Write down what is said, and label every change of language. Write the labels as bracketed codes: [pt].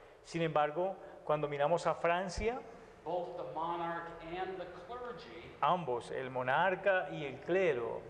[es] Sin embargo, cuando miramos a Francia, [en] both the monarch and the clergy [es] ambos, el monarca y el clero,